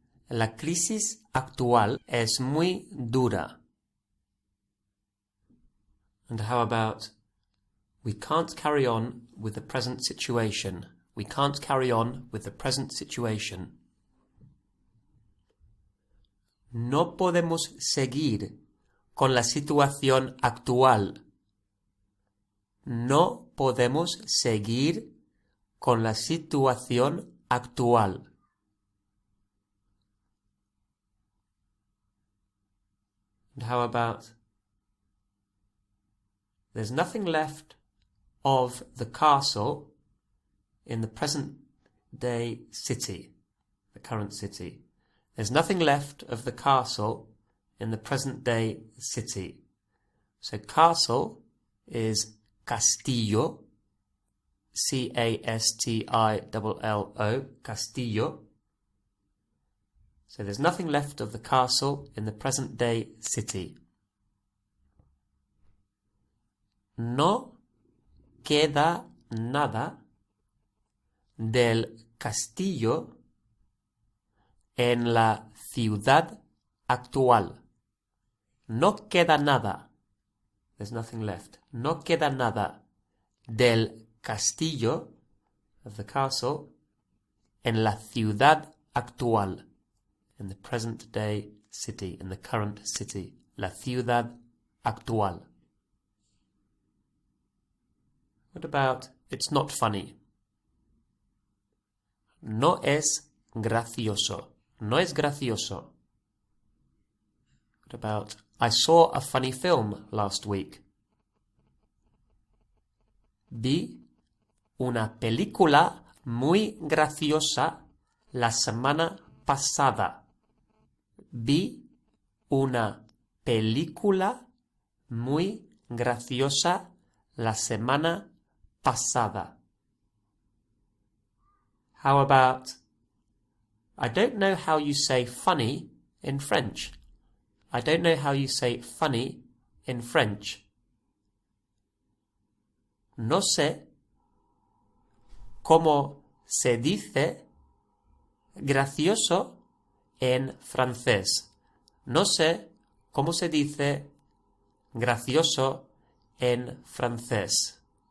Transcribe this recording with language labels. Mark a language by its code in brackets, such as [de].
[es] La crisis actual es muy dura. [en] And how about, we can't carry on with the present situation. We can't carry on with the present situation. [es] No podemos seguir con la situación actual. No podemos seguir con la situación actual. [en] And how about, there's nothing left of the castle in the present day city, the current city. There's nothing left of the castle in the present day city. So castle is [es] castillo, C-A-S-T-I-L-L-O, castillo. [en] So there's nothing left of the castle in the present-day city. [es] No queda nada del castillo en la ciudad actual. No queda nada. [en] There's nothing left. [es] No queda nada del castillo, [en] of the castle, [es] en la ciudad actual, [en] in the present day city, in the current city. [es] La ciudad actual. [en] What about, it's not funny? [es] No es gracioso. No es gracioso. [en] What about, I saw a funny film last week. [es] Vi una película muy graciosa la semana pasada. Vi una película muy graciosa la semana pasada. [en] How about, I don't know how you say funny in French. I don't know how you say funny in French. [es] No sé cómo se dice gracioso en francés. No sé cómo se dice gracioso en francés.